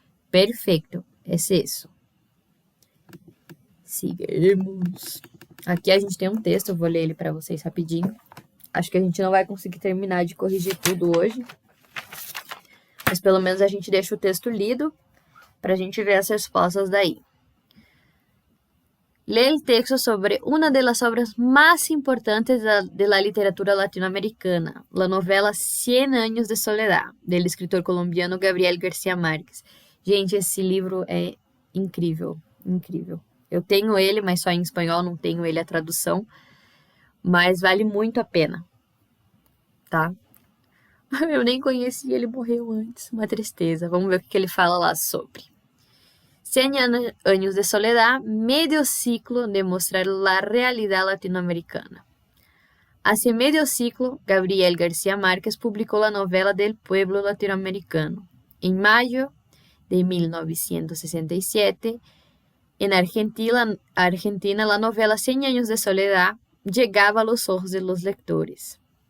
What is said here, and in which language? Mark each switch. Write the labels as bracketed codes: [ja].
[pt] Perfeito, é isso. Seguimos. Aqui a gente tem um texto, eu vou ler ele para vocês rapidinho. Acho que a gente não vai conseguir terminar de corrigir tudo hoje. Mas pelo menos a gente deixa o texto lido para a gente ver as respostas daí. [es] Lee el texto sobre una de las obras más importantes de la literatura latinoamericana, la novela Cien años de soledad, del escritor colombiano Gabriel García Márquez. [pt] Gente, esse livro é incrível, incrível. Eu tenho ele, mas só em espanhol, não tenho ele a tradução, mas vale muito a pena, tá? Eu nem conheci, ele morreu antes, uma tristeza. Vamos ver o que ele fala lá sobre. [es] 100 años de soledad, medio ciclo de mostrar la realidad latinoamericana. Hace medio ciclo, Gabriel García Márquez publicó la novela del pueblo latinoamericano. En mayo de 1967, en Argentina, la novela 100 años de soledad llegaba a los ojos de los lectores.